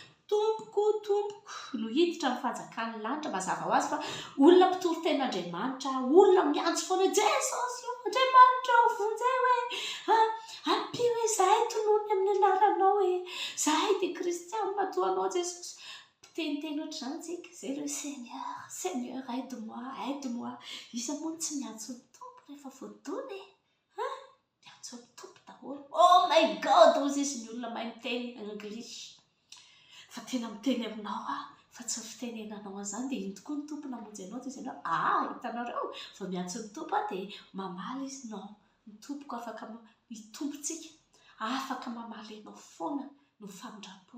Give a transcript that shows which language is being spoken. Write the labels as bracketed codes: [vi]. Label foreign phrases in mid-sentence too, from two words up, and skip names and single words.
[mg] tompoko no hiditra ny fanjakan'ny lanitra mazava ho azy fa olona mpitory ten'Andriamanitra, olona miantso foana Jesosy io Andriamanitra ao vonjay hoe ampy hoe zahay tonony amin'ny anaranao hoe zahay dia kristianina toa anao Jesosy. Teniteny ohatr' izany tsika zay [fr] le Seigneur, Seigneur aide-moi. [mg] Iza moa no tsy miantso ny tompo rehefa voadona miantso ny tompo daholo. [en] Oh my God, [mg] ozy izy ny olona mahay miteny anglisy. Fa tena miteny aminao fa tsy fitenenanao an'izany dia iny tokoa ny tompo namonjy anao dia izy ianao hitanareo fa miantso ny tompo dia mamaly izy no ny tompoko afaka mitompontsika afaka mamaly anao foana no famindrampony.